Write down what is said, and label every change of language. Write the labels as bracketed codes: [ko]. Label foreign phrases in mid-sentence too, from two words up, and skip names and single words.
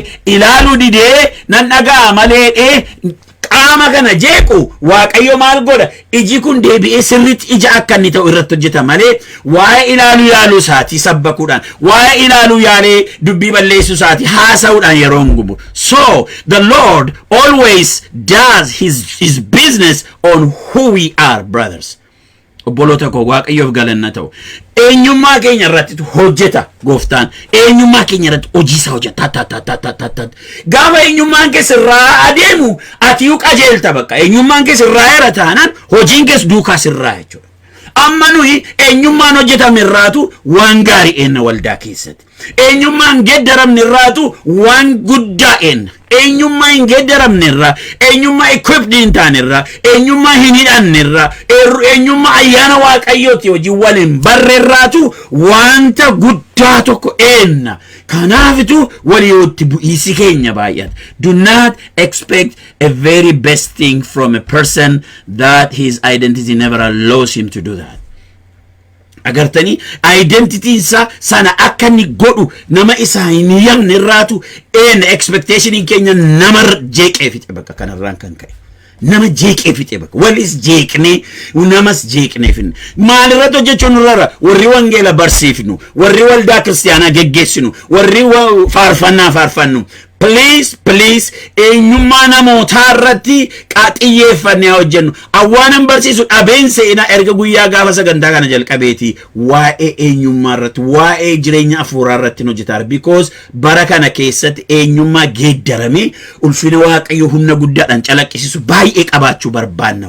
[om] ilaaluu didee nan dhaga'a malee qaama kana jeequ waaqayyo maal godha iji kun deebi'ee sirriitti ija akka inni ta'u irratti hojjeta malee waa'ee ilaaluu yaaluu isaati sabbakuudhaan waa'ee ilaaluu yaalee dubbii balleessuu isaati haasa'uudhaan yeroo gubu [en] so the Lord always does his business on who we are brothers [om] obboloota koo waaqayyoof galanna ta'u eenyummaa keenya irratti hojjeta gooftaan eenyummaa keenya irratti hojiisa hojjeta gaafa eenyummaan keessa irraa adeemu ati qajeelta bakka eenyummaan keessa irraa era taanaan hojiin keessa duukaa sirraa jechuudha amma nuyi eenyummaan hojjetame irraatu waan gaarii eenna waldaa keessatti eenyummaan geddaramne irraatu waan guddaa eenna eenyummaa hin geddaramne irraa eenyummaa equipped hin taane irraa eenyummaa hin hidhanne irraa eenyummaa ayyaana waaqayyooti hojii waliin barre irraatu wanta guddaa tokko eenna kanaafitu waliyootti bu'iisi keenya baay'ata [en] do not expect a very best thing from a person that his identity never allows him to do that [om] agartani identity sana akka inni godhu nama isaa hin yaamne irraatu expectation in Kenya namar jeeqee fixe bakka kanarraan kan ka'e nama jeeqee fixe bakka walis jeeqne namas jeeqne fin maal irratti hojjechuun irra warri wangeela barsiifnu warri waldaa kiristaanaa geggeessinu warri faarfannaa faarfannu please eenyummaa namootaa irratti xiyyeeffannee hojjennu awwaanan barsiisu dhabeensa ina erga guyyaa gaafa sagantaa kana jalqabeeti waa'ee eenyummaa irratti waa'ee jireenya afuuraa irratti hojjetaa because bara kana keessatti eenyummaa geeddaramee ulfina waaqayyo humna guddaadhaan calaqqisiisu baay'ee qabaachuu barbaanna